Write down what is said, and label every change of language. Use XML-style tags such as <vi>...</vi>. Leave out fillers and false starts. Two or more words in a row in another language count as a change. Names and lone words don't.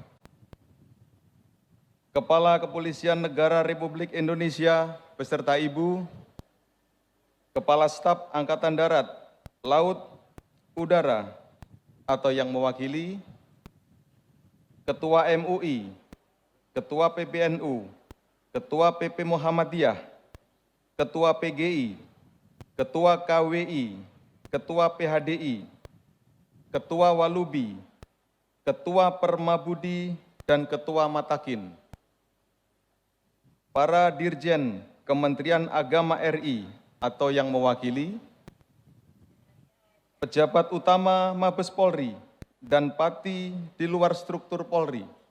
<id>Kepala Kepolisian Negara Republik Indonesia beserta Ibu, Kepala Staf Angkatan Darat, Laut, Udara atau yang mewakili, Ketua MUI, Ketua PBNU, Ketua PP Muhammadiyah, Ketua PGI, Ketua KWI, Ketua PHDI, Ketua Walubi, Ketua Permabudi, dan Ketua Matakin. Para Dirjen Kementerian Agama RI atau yang mewakili, pejabat utama Mabes Polri, dan Pati di luar struktur Polri,</id>